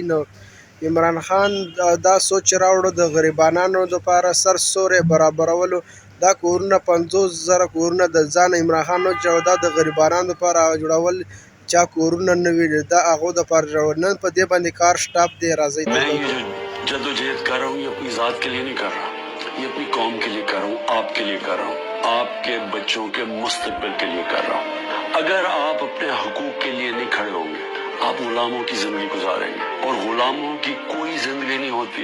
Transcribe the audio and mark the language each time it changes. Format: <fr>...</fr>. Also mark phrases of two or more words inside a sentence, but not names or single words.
<ps>نو عمران خان دا سوچ راوړو د غریبانو دپاره سر سوری برابرولو. دا کورونه 50,000 کورونه د ځان عمران خان نه جوړ، دا د غریبانو دپاره جوړول چا کورونه نه وي، دا هغو دپاره جوړول. نن په دې باندې کار سټاپ دی. راځئ</ps> <ur>جدوجہد کر رہا ہوں یہ اپنی ذات کے لیے نہیں کر رہا، یہ اپنی قوم کے لیے کر رہا ہوں، آپکے لیے کر رہا ہوں، آپکے بچوں کے مستقبل کے لیے کر رہا ہوں. اگر آپ اپنے حقوق کے لیے نہیں کھڑے ہوں گے، آپ غلاموں کی زندگی گزاریں گے، اور غلاموں کی کوئی زندگی نہیں ہوتی.</ur>